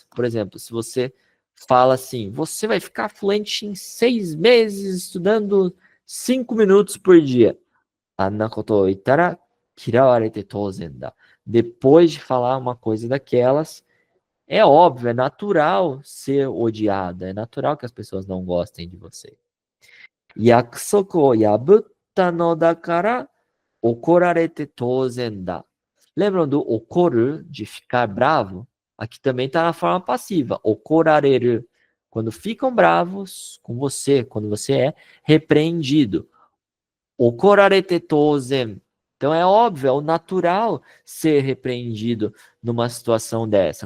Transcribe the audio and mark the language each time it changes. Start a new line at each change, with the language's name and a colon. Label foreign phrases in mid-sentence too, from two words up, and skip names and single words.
Portuguese: Por exemplo, se você fala assim, você vai ficar fluente em 6 meses estudando 5 minutos por dia.
Japanese: あんなこと言ったら嫌われて当然だ.
Portuguese: Depois de falar uma coisa daquelas, é óbvio, é natural ser odiado, é natural que as pessoas não gostem de você.
Japanese: 約束を破ったのだから怒られて当然だ.
Portuguese: Lembram do okoru, de ficar bravo? Aqui também está na forma passiva.
Japanese: Okorareru.
Portuguese: Quando ficam bravos com você, quando você é repreendido.
Japanese: 怒られて当然.
Portuguese: Então é óbvio, é o natural ser repreendido numa situação dessa.